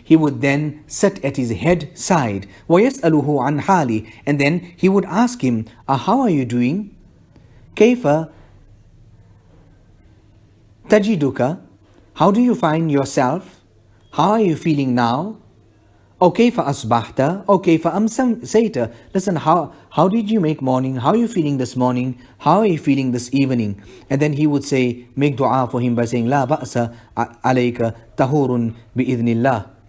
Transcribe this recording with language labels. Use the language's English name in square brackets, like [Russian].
[English] He would then sit at his head side. [Arabic] وَيَسْأَلُهُ عَنْ حَالِ. [English] And then he would ask him, how are you doing? [Arabic] كَيْفَ تَجِدُكَ. [English] How do you find yourself? How are you feeling now? [Arabic] أو كيف أصبحت أو كيف أمسيت. [English] Listen, how did you make morning? How are you feeling this morning? How are you feeling this evening? And then he would say, make dua for him by saying, [Arabic] لا بأس عليك طهور بإذن الله.